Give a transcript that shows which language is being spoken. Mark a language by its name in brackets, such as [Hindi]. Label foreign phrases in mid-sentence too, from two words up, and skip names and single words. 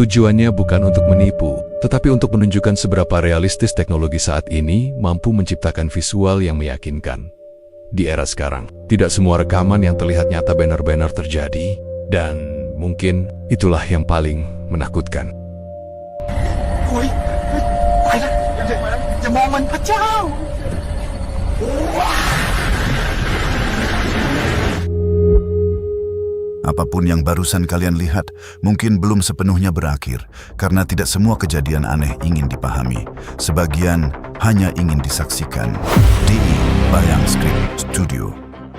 [Indonesian] Tujuannya bukan untuk menipu, tetapi untuk menunjukkan seberapa realistis teknologi saat ini mampu menciptakan visual yang meyakinkan. Di era sekarang, tidak semua rekaman yang terlihat nyata benar-benar terjadi, dan mungkin itulah yang paling menakutkan. [Thai] โอ้ยไปละอย่ามองมันพระเจ้า [Indonesian] Apapun yang barusan kalian lihat mungkin belum sepenuhnya berakhir karena tidak semua kejadian aneh ingin dipahami. Sebagian hanya ingin disaksikan. DI Bayang Script Studio.